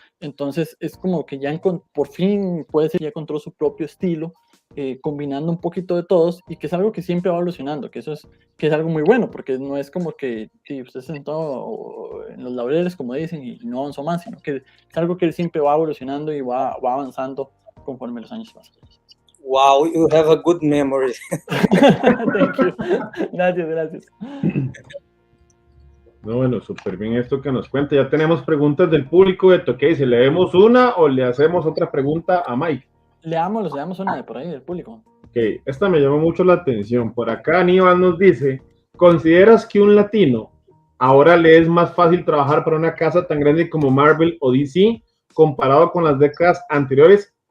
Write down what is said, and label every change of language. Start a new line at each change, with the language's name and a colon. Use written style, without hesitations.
Spanish: Entonces es como que ya por fin puede ser, ya encontró su propio estilo, combinando un poquito de todos, y que es algo que siempre va evolucionando, que es algo muy bueno, porque no es como que si usted se sentó en los laureles, como dicen, y no avanzó más, sino que es algo que él siempre va evolucionando y va avanzando conforme los años pasan.
English: Wow, you have a good memory. Thank you.
Spanish: Gracias. No, bueno, súper bien esto que nos cuenta. Ya tenemos preguntas del público de Toque. ¿Si le vemos una o le hacemos otra pregunta a Mike? Leamos una de por ahí del público. Ok, esta me llamó mucho la atención. Por acá Aníbal nos dice, ¿consideras que un latino ahora le es más fácil trabajar para una casa tan grande como Marvel o DC comparado con las décadas anteriores?